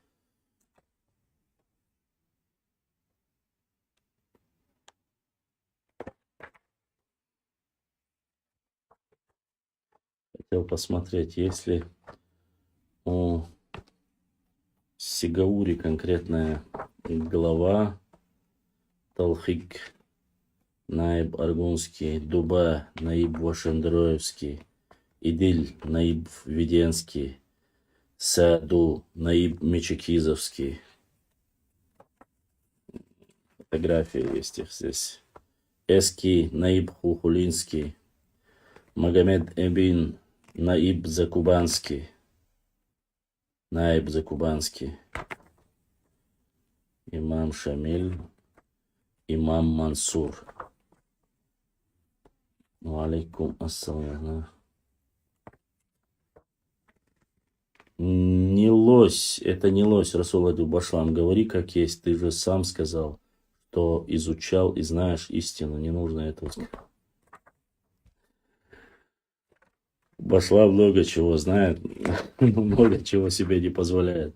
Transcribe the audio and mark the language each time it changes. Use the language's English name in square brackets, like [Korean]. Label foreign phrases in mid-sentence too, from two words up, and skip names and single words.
[Russian] Хотел посмотреть, есть ли у Сигаури конкретная глава. Талхик Наиб Аргунский, Дуба Наиб Вашендроевский, Идиль Наиб Веденский, Саду Наиб Мечекизовский. Фотографии есть их здесь. Эски Наиб Хухулинский, Магомед Эбин Наиб Закубанский. Наиб Закубанский. Имам Шамиль, Имам Мансур. [Arabic] عليكم السلام. [Russian] Не лось, это не лось, Расул Адил Башлам. Говори как есть, ты же сам сказал, что изучал и знаешь истину. Не нужно этого сказать. Башла много чего знает, много чего себе не позволяет.